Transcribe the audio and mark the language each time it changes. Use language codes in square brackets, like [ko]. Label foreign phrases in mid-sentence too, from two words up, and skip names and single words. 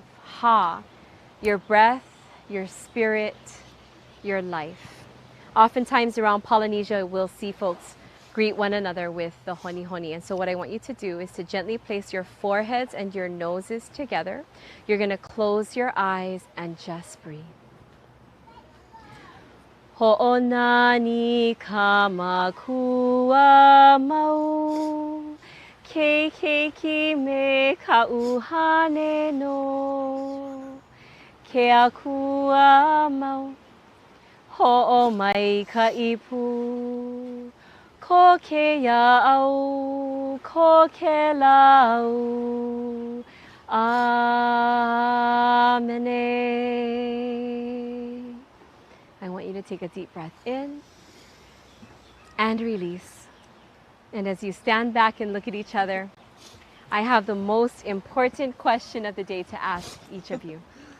[en] Ha, your breath, your spirit, your life. Oftentimes around Polynesia, we'll see folks greet one another with the honi honi. And so what I want you to do is to gently place your foreheads and your noses together. You're going to close your eyes and just breathe. [haw] Ho'onani kamakua mau keiki me ka'uhane no ke akua mau ho'omai ka'ipu ko ke ya'au ko ke lau amene. [en] I want you to take a deep breath in and release. And as you stand back and look at each other, I have the most important question of the day to ask each of you.